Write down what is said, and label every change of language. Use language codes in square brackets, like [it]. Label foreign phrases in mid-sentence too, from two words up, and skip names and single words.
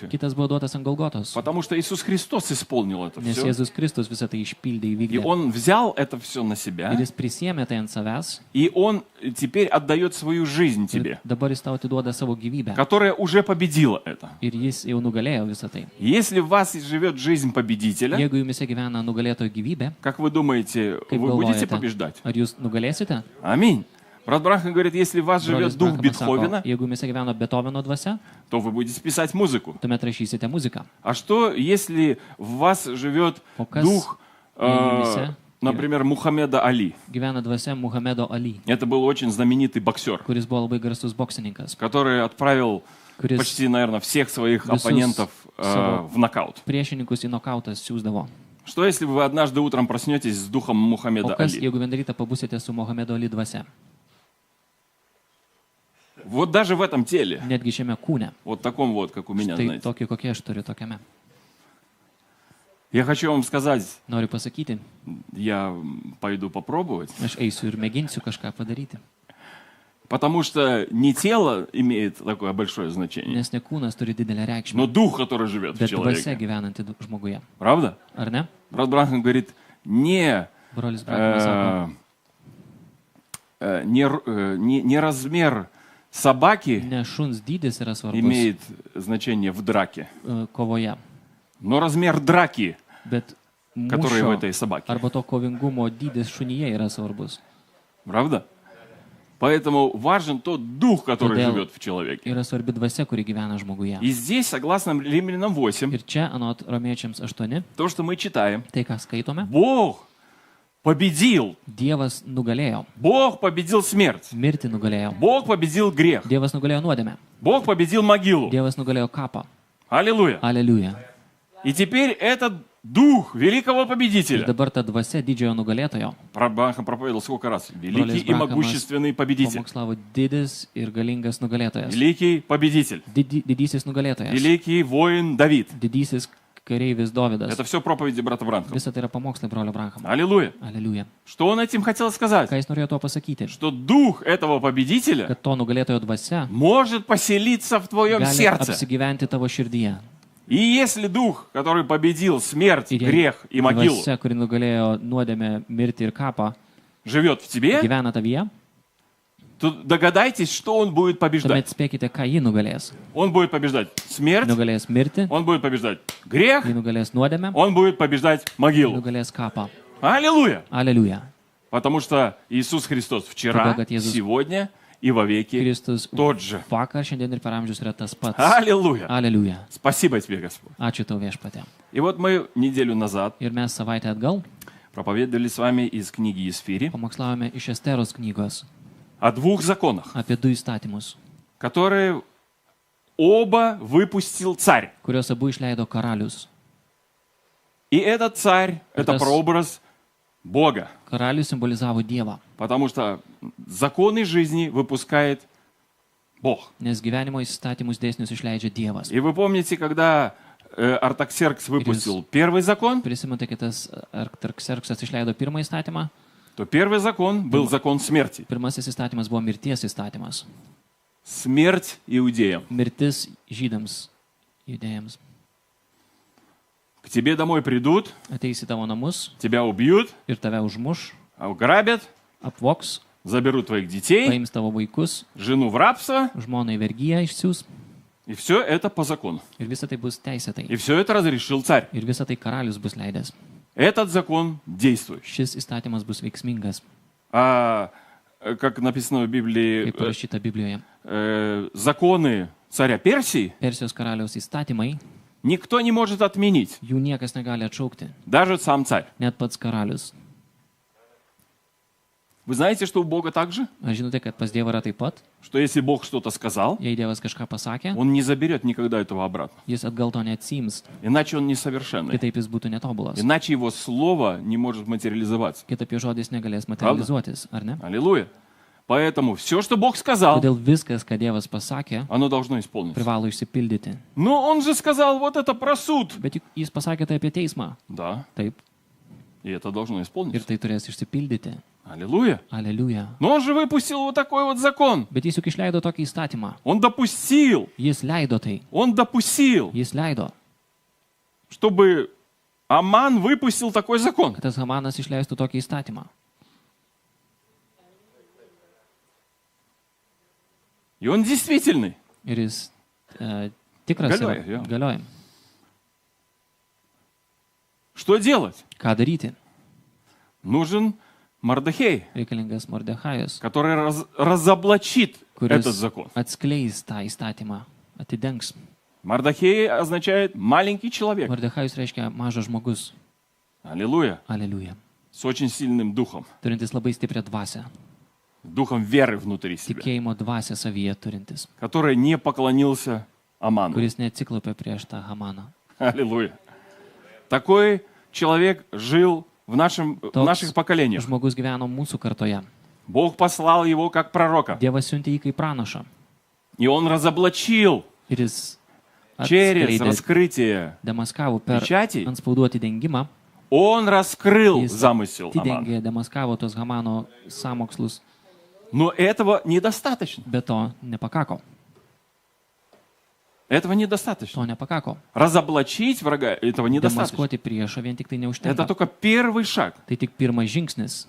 [lt] Kitas buvo duotas ant Golgotos, [ru] потому что Иисус Христос исполнил это [lt] nes [ru] все. [lt] Jėzus Kristus visą tai išpildė, [ru] И [lt] įvykdė. [ru] Он взял это все на себя, [lt] Ir jis prisėmė tai ant savęs [ru] и Он теперь отдает свою жизнь [lt] ir [ru] тебе, [lt] dabar jis tau atiduoda savo gyvybę. [ru] которая уже победила это. [lt] Ir jis jau nugalėjo visą tai. [ru] Если в вас живет жизнь победителя, [lt] Jeigu jumise gyvena nugalėtojo gyvybė, [ru] как вы думаете, [lt] kaip [ru] вы будете [lt] galvojate, [ru] побеждать? [lt] ar jūs nugalėsite? [ru] Аминь. Брат Брахам говорит, если в вас живет [lt] Brolis [ru] дух [lt] Brahmas sako, [ru] Бетховена, [lt] jeigu jumise gyvena Beethoveno dvasia, [ru] то вы будете писать музыку. [lt] tuomet rašysite muziką. [ru] А что, если в вас живет [lt] O kas, [ru] дух, [lt] jumyse [ru] например, Мухаммеда Али? [lt] gyvena dvasia Muhamedo Ali, [ru] Это был очень знаменитый боксер, [lt] kuris buvo labai garsus boksininkas, [ru] который отправил [lt] kuris [ru] почти, наверное, всех своих [lt] Visus [ru] оппонентов [lt] savo [ru] в нокаут. [lt] priešininkus į nokautą siūsdavo. [ru] Что, если вы однажды утром проснетесь с духом [lt] O [ru] Мухаммеда [lt] kas, [ru] Али? [lt] jeigu vieną rytą pabusite su Muhamedo Ali dvasia, [ru] Вот даже в этом теле, [lt] netgi šiame kūne, [ru] вот таком вот, как у меня, [lt] tai [ru] знаете. [lt] tokį, kokie aš turiu tokiame. [ru] Я хочу вам сказать, [lt] Noriu pasakyti, [ru] я пойду попробовать, [lt] aš eisiu ir mėginsiu kažką padaryti. [ru] потому что не тело имеет такое большое значение, [lt] Nes ne kūnas turi didelę [ru] но [lt] reikšmę, [ru] дух, который живет в [lt] bet dvasia [ru] человеке. [lt] gyvenanti žmoguje. [ru] Правда? [lt] Ar ne? [ru] Брат Бранхам говорит, не [lt] Brolis Branhamas sako, [ru] не размер собаки [lt] ne šuns dydis yra svarbus [ru] имеет значение в драке, [lt] kovoje, [ru] но размер драки, [lt] bet [ru] который в [lt] mūšio [ru] этой собаке. [lt] arba to kovingumo dydis šunyje yra svarbus. [ru] Правда? Поэтому важен тот дух, который [lt] Todėl [ru] живет в человеке. [lt] yra svarbi dvasia, kuri gyvena žmoguje. [ru] И здесь, согласно Римлянам 8, [lt] Ir čia, anot Romiečiams 8, [ru] то, что мы читаем, [lt] tai ką skaitome, [ru] Бог победил. [lt] Dievas nugalėjo, [ru] Бог победил смерть. [lt] mirtį nugalėjo, [ru] Бог победил грех. [lt] Dievas nugalėjo nuodėmę, [ru] Бог победил могилу. [lt] Dievas nugalėjo kapą. [ru] Аллилуйя. [lt] Aleliuja. [ru] И теперь этот дух великого [lt] Ir [ru] победителя. [lt] dabar ta dvasia didžiojo nugalėtojo [ru] Бранхам проповедовал сколько раз. Великий и Бранхамас могущественный победитель. [lt] pamokslavo didis ir galingas nugalėtojas. [ru] Великий победитель. [lt] Didysis nugalėtojas. [ru] Великий воин Давид. [lt] Didysis kareivis Dovydas. [ru] Это все проповеди брата Бранхама. [lt] Visa tai yra pamokslai brolio Branhamo. [ru] Аллилуйя. [lt] Aleliuja. [ru] Что он этим хотел сказать? [lt] Ką jis norėjo tuo pasakyti? [ru] Что дух этого победителя [lt] Kad to nugalėtojo dvasia [ru] может поселиться в твоем [lt] gali [ru] сердце. [lt] apsigyventi tavo širdyje. [ru] И если дух, который победил смерть, [lt] Ir jei [ru] грех и могилу, [lt] dvasia, kuri nugalėjo nuodėmę, mirtį ir kapą, [ru] живет в тебе, [lt] gyvena tavyje, [ru] то догадайтесь, что он будет побеждать. [lt] tuomet spėkite, ką ji nugalės. [ru] Он будет побеждать смерть, [lt] Nugalės mirtį, [ru] он будет побеждать грех, [lt] ji nugalės nuodėmę, [ru] он будет побеждать могилу. [lt] nugalės kapą. [ru] Аллилуйя! [lt] Aleliuja. [ru] Потому что Иисус Христос вчера, Тогда как Иисус- сегодня и вовеки [lt] Kristus [ru] тот же. [lt] vakar, šiandien ir per amžius yra tas pats. [ru] Аллилуйя! [lt] Aleliuja. [ru] Спасибо тебе, Господь. [lt] Ačiū tau viešpatė. [ru] И вот мы неделю назад [lt] Ir mes savaitę atgal [ru] проповедовали с вами из книги Есфири [lt] pamokslavome iš Esteros knygos [ru] о двух законах, [lt] apie du įstatymus, [ru] которые оба выпустил царь. [lt] kuriuos abu išleido karalius. [ru] И этот царь — это Это прообраз Бога, [lt] Karalius simbolizavo Dievą, [ru] потому что законы жизни выпускает Бог. [lt] nes gyvenimo įstatymus dėsnius išleidžia Dievas. [ru] И вы помните, когда Артаксеркс выпустил первый закон, [lt] Prisimate, kai tas Artaxerxas išleido pirmą įstatymą, [ru] то первый закон был закон смерти. [lt] pirmasis įstatymas buvo mirties įstatymas. [ru] Смерть иудеям. [lt] Mirtis žydams, judėjams. [ru] К тебе домой придут, [lt] Ateis į tavo namus [ru] тебя убьют, [lt] ir tave užmuš, [ru] ограбят, [lt] apvoks, [ru] заберут твоих детей, [lt] paims tavo vaikus, [ru] жену в рабство, [lt] žmonai vergyje išsiūs [ru] и все это по закону. [lt] ir visa tai bus teisėtai. [ru] И все это разрешил царь. [lt] Ir visa tai karalius bus leidęs. [ru] Этот закон действующий. [lt] Šis įstatymas bus veiksmingas, [ru] А как написано в Библии, [lt] kaip parašyta Biblijoje. [ru] законы царя Персии [lt] Persijos karaliaus įstatymai, [ru] никто не может отменить, [lt] jų niekas negali atšaukti, [ru] даже сам царь. [lt] net pats karalius. [ru] Вы знаете, что у Бога так же? [lt] Ar žinote, kad pas Dievą yra taip pat? [ru] Что если Бог что-то сказал, [lt] Jei Dievas kažką pasakė, [ru] Он не заберет никогда этого обратно. [lt] jis atgal to neatsiims, [ru] Иначе Он несовершенный. [lt] kitaip jis būtų netobulas. [ru] Иначе Его Слово не может материализоваться. [lt] Kitaip jo žodis negalės materializuotis, ar ne? [ru] Аллилуйя. Поэтому все, что Бог сказал, [lt] Todėl viskas, ką Dievas pasakė, [ru] оно должно исполниться. [lt] privalo išsipildyti. [ru] Но Он же сказал вот это про суд. [lt] Bet juk jis pasakė tai apie teismą. [ru] Да, [lt] Taip. [ru] и это должно [lt] Ir [ru] исполниться. [lt] tai turės išsipildyti. [ru] Аллилуйя. [lt] Aleliuja. [ru] Но Он же выпустил вот такой вот закон. [lt] Bet jis juk išleido tokį įstatymą. [ru] Он допустил, [lt] Jis leido tai. Jis leido, [ru] чтобы Аман выпустил такой закон. [lt] kad tas Hamanas išleistų tokį įstatymą. [ru] И он действительный. [lt] Ir jis tikras Galioja, yra. jo. Galioja. [ru] Что делать? [lt] Ką daryti? [ru] Нужен Мардахей, [lt] Reikalingas Mordechajus, [ru] который разоблачит [lt] kuris [ru] этот закон. [lt] atskleis tą įstatymą, atidengs. [ru] Мардахей означает маленький человек. [lt] Mordechajus reiškia mažas žmogus. [ru] Аллилуйя. [lt] Aleliuja. [ru] С очень сильным духом. [lt] Turintis labai stiprią dvasę. [ru] Духом веры внутри себя. [lt] Tikėjimo dvasę savyje turintis. [ru] Который не поклонился Аману. [lt] Kuris neatsiklaupė prieš tą Hamaną. [ru] Аллилуйя. Такой человек жил в наших поколениях. [lt] Žmogus gyveno mūsų kartoje. [ru] Бог послал его как пророка. [lt] Dievas siuntė jį kaip pranašą. [ru] И он разоблачил [lt] Ir jis [ru] через [lt] atskleidė [ru] раскрытие [lt] Demaskavo per [ru] печати, [lt] antspauduoti dengimą, [ru] он раскрыл [lt] jis [ru] замысел Амана. [lt] atidengė Demaskavo tos Hamano sąmokslus, [ru] Но этого недостаточно. [lt] bet to nepakako. [ru] Этого недостаточно. [lt] To nepakako. [ru] Разоблачить врага, этого недостаточно. [lt] Demaskuoti priešą vien tik tai [ru] Это [lt] neužtenka. [ru] только первый шаг. [lt] Tai tik pirmas žingsnis.